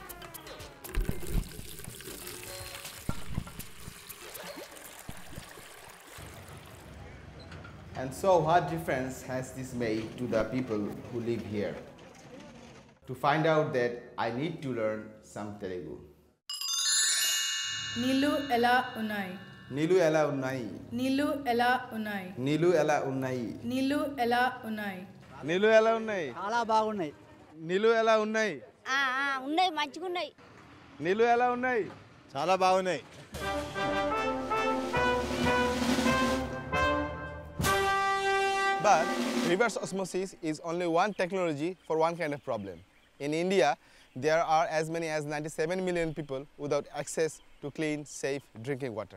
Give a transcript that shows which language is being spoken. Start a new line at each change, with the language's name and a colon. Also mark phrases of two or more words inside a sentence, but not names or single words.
English: And so what difference has this made to the people who live here? To find out that, I need to learn some Telugu.
Telugu: నీళ్లు ఎలా ఉన్నాయి. నీళ్లు ఎలా ఉన్నాయి. నీళ్లు ఎలా ఉన్నాయి. నీళ్లు ఎలా ఉన్నాయి. నీళ్లు ఎలా ఉన్నాయి. నీళ్లు ఎలా ఉన్నాయి. చాలా బాగున్నాయి. నీళ్లు ఎలా ఉన్నాయి. ఉన్నాయి మంచిగా ఉన్నాయి. నీళ్లు ఎలా ఉన్నాయి. చాలా బాగున్నాయి.
English: But reverse osmosis is only one technology for one kind of problem. In India, there are as many as 97 million people without access to clean, safe drinking water.